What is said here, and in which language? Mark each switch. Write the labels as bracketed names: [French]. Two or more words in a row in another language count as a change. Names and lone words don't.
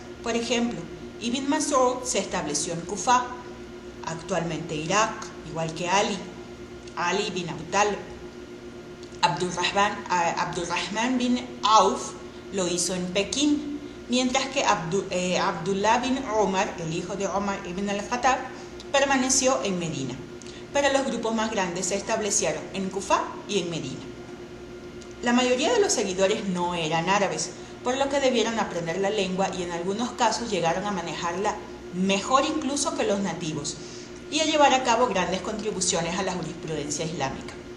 [Spanish] Por ejemplo, Ibn Mas'ud se estableció en Kufa, actualmente Irak, igual que Ali bin Abi Talib. Abdurrahman bin Auf lo hizo en Pekín, mientras que Abdullah bin Omar, el hijo de Omar ibn al-Khattab, permaneció en Medina. Pero los grupos más grandes se establecieron en Kufa y en Medina. La mayoría de los seguidores no eran árabes, por lo que debieron aprender la lengua y en algunos casos llegaron a manejarla mejor incluso que los nativos y a llevar a cabo grandes contribuciones a la jurisprudencia islámica.